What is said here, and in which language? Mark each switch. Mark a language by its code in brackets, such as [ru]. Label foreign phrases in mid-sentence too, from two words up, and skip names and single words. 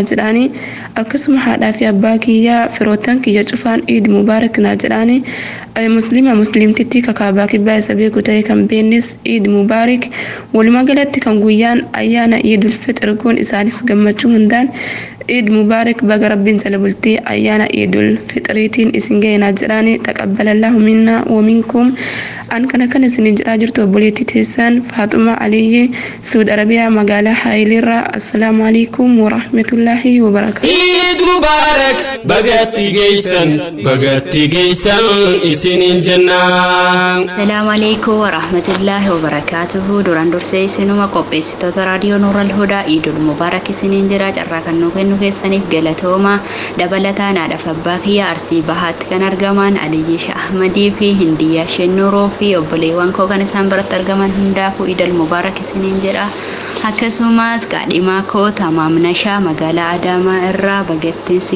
[om] jedhaani akkasuma haadhaa fi abbaa kiyyaa firootan kiyya cufaan [ar] عيد مبارك [om] naa jedhaani muslimtitti kakaabaa kibbaa isa beeku ta'e kan beennis [ar] عيد مبارك [om] walumaa galatti kan guyyaan ayyaana Eidul Fixr kun isaaniif gammachuu hundaan [ar] عيد مبارك [om] baga rabbiin jala bultii ayyaana Eidul Fixriitiin isin ga'e naa jedhaani [ar] تقبل الله منا ومنكم [om] an kan isin jedhaa jirtu obboleettii teessan Faaxuma Aliyyi Saudi Arabiyaa magaalaa Haayilirraa [ar] السلام عليكم ورحمة الله وبركاته عيد مبارك [om] bagatti geessan isiniin jennaan [ar] السلام عليكم ورحمة الله وبركاته [om] duraan dursee isinuma qopheessitoota raadiyoo Nuural Hudaa [ar] عيد المبارك [om] isiniin jira carraa kan nu kennu keessaniif galatooma dabalataan haadhaaf abbaa kiyya arsii bahaatti kan argaman Aliyyi Ahmadii fi Hindiyyaa Shennuroo fi obboleewwan koo kan isaan biratti argaman hundaafuu [ar] عيد المبارك [om] isiniin jedha akkasumas qaadhimaa koo Tamaam Nashaa magaalaa Adaamaa irraa bagattiin si